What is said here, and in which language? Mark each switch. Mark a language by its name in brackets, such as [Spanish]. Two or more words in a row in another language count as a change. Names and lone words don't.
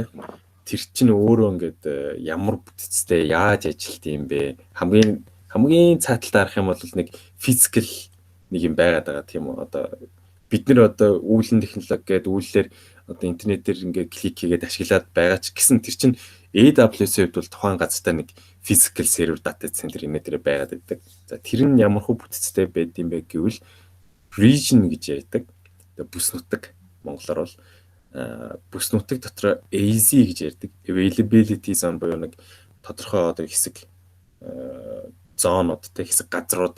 [Mongolian] Тэр чинь өөрөө ингээд ямар бүтцтэй яаж ажилт юм бэ? Хамгийн цааталд харах юм бол нэг физикал нэг юм байгаад байгаа тийм үү? Одоо бид нар одоо үйлэн технологи гэдэг үйллэр одоо интернетээр ингээд клик хийгээд ашиглаад байгаа ч гэсэн тэр чинь AWS-ийн хувьд бол тухайн газартаа нэг [English] physical server data center [Mongolian] энэ дээр байгаад байдаг. За тэр нь ямар хөө бүтцтэй байд юм бэ гэвэл region гэж ярьдаг. Одоо бүс нутаг монголоор бол бүс нутаг дотор AZ гэж ярьдаг. [English] Availability zone [Mongolian] буюу нэг тодорхой одоо хэсэг зоонуудтай хэсэг газрууд.